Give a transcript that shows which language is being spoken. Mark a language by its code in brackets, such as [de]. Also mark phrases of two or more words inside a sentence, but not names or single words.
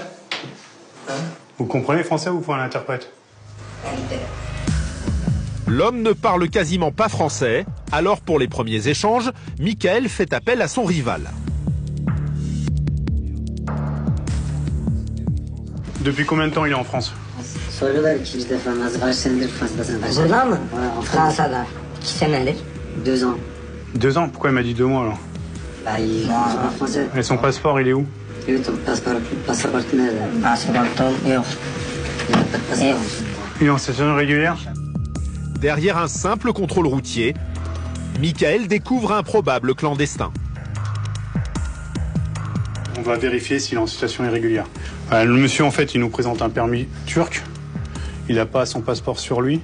[fr] Vous comprenez français ou faut un interprète? L'homme ne parle quasiment pas français, alors pour les premiers échanges, Michael fait appel à son rival. Depuis combien de temps il est en France? [tr] Soruyorlar ikinci defa nasıl kaç senedir Fransa'dasın? Burada mı? [fr] Voilà, en France. [tr] Fransa'da. 2 senedir. [fr] 2 ans. 2 ans? Pourquoi il m'a dit 2 mois alors? Bah, il parle français. Et son passeport, il est où? Oui, ton passeport nerede? [tr] Pasaportum yok. [fr] Il n'a pas de passeport. Il est en situation régulière? Derrière un simple contrôle routier, Michael découvre un probable clandestin. On va vérifier s'il est en situation irrégulière. Le monsieur, en fait, il nous présente un permis turc. Il n'a pas son passeport sur lui.